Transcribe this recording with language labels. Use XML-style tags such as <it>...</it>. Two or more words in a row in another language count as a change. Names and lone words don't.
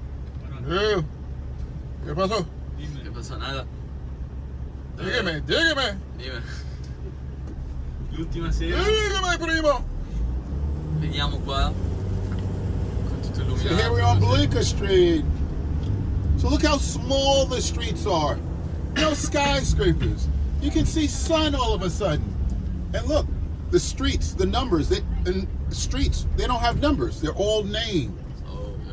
<es>¿Qué pasó? ¿qué pasó? Nada. Dígame. Dime.</es> <it>L'ultima sera</it> <es>Dígame, primo.</es> <it>veniamo qua con tutto</it> <en>So</en> <it>illuminato.</it> <en>here we're on Bleecker Street. So look how small the streets are. No skyscrapers. You can see sun all of a sudden. And look, the streets, the numbers, they don't have numbers. They're all named. Oh yeah.</en>